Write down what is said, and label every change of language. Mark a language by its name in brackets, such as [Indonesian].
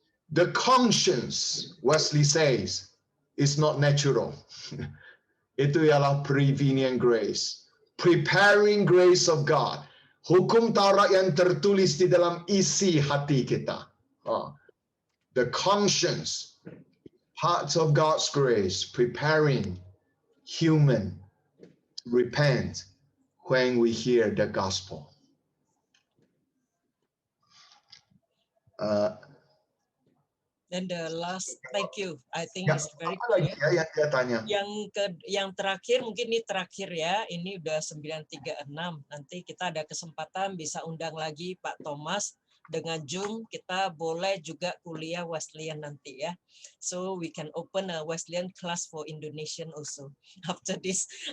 [English] The conscience, Wesley says, is not natural. [Indonesian] Itu ialah prevenient grace. [English] Preparing grace of God. [Indonesian] Hukum Taurat yang tertulis di dalam isi hati kita. [English] The conscience, parts of God's grace, preparing human to repent when we hear the gospel. And the last, thank you. I think [Indonesian] Ya, [English] it's very [Indonesian] apa lagi [English] clear. [Indonesian] ya yang dia tanya? Yang terakhir, mungkin ini terakhir ya. Ini udah 936. Nanti kita ada kesempatan bisa undang lagi Pak Thomas dengan Zoom. Kita boleh juga kuliah Wesleyan nanti ya. [English] So we can open a Wesleyan class for Indonesian also after this.